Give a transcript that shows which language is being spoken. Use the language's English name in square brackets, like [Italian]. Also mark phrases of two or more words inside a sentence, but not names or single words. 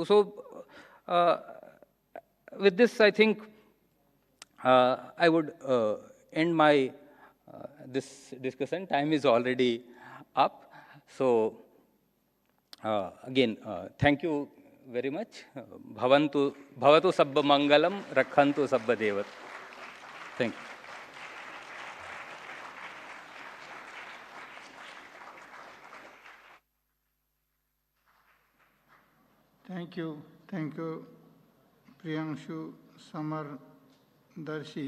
[English] So with this, I think I would end my this discussion. Time is already up. So again, thank you very much. [Pali] Bhavatu sabba mangalam, rakhantu sabba devat. [English] Thank you. Thank you, Priyanshu Samar Darshi.